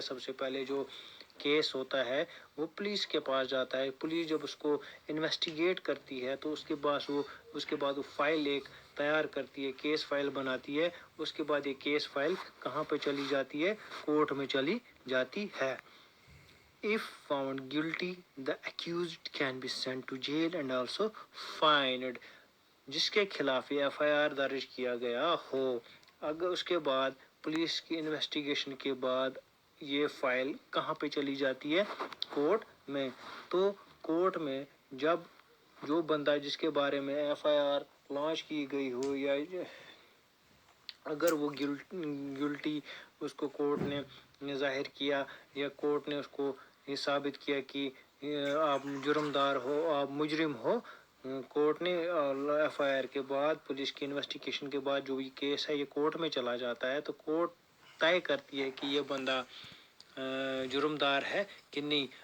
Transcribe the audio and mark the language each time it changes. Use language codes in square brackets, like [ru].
[hi] सबसे पहले जो केस होता है वो पुलिस के पास जाता है। पुलिस जब उसको इन्वेस्टिगेट करती है तो उसके बाद वो फाइल एक तैयार करती है, केस फाइल बनाती है। उसके बाद ये केस फाइल कहाँ पे चली जाती है? कोर्ट में चली जाती है। [en] If found guilty, the accused can be sent to jail and also fined. [hi] जिसके खिलाफ ये FIR दर्ज किया गया हो, अगर उसके बाद पुलिस की इन्वेस्टिगेशन के बाद ये फाइल कहाँ पे चली जाती है? कोर्ट में। तो कोर्ट में जब जो बंदा जिसके बारे में FIR लॉन्च की गई हो, या अगर वो गिल्टी उसको कोर्ट ने जाहिर किया, या कोर्ट ने उसको ये साबित किया कि आप जुर्मदार हो, आप मुजरिम हो, कोर्ट ने FIR के बाद, पुलिस की इन्वेस्टिगेशन के बाद जो ये केस है ये कोर्ट में चला जाता है, तो कोर्ट तय करती है कि ये बंदा जुर्मदार है कि नहीं।